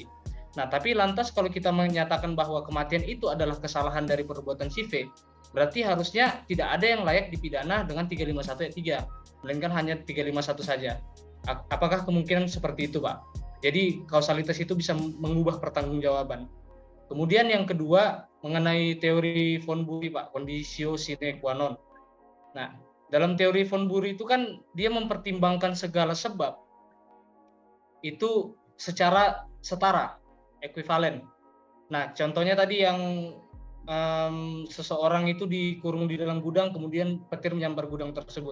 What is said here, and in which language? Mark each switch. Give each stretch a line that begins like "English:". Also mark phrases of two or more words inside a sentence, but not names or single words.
Indonesian: Nah, tapi lantas kalau kita menyatakan bahwa kematian itu adalah kesalahan dari perbuatan si V, berarti harusnya tidak ada yang layak dipidana dengan 351 ayat 3, melainkan hanya 351 saja. Apakah kemungkinan seperti itu, Pak? Jadi kausalitas itu bisa mengubah pertanggungjawaban. Kemudian yang kedua mengenai teori von Bury, Pak,
Latin: conditio sine qua non.
Indonesian: Nah, dalam teori von Bury itu kan dia mempertimbangkan segala sebab itu secara setara, ekuivalen. Nah, contohnya tadi yang seseorang itu dikurung di dalam gudang, kemudian petir menyambar gudang tersebut.